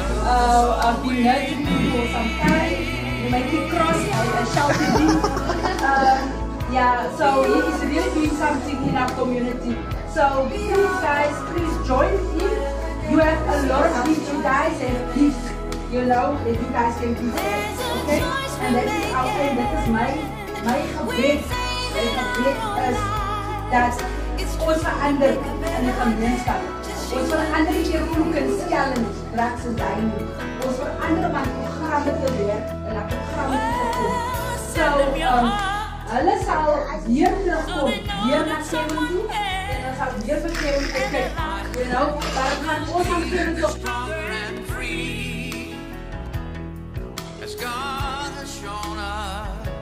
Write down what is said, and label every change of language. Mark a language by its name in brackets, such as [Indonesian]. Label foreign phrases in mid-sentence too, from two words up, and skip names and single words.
[English] I've been nurturing him for some time. You make me cross, I shouted him. Yeah, so he is really doing something in our community. So please guys, please join him. You have a lot of gifts, you guys have gifts, you know, that you guys can give us, okay? And that is our friend, that is my gebed. [Afrikaans] My gebed is dat ons verander in die gemeenskap. Ons verander nie keer vloek en skel en drugs en die nie. Ons verander om aan programme te werk en aan programme te kom. So, hulle sal weer terugkom, weer na Kevin toe, en ons sal weer vir Kevin kyk, [English] you know, [Afrikaans] maar het gaan ons aan Kevin toe. [English] As God has shown us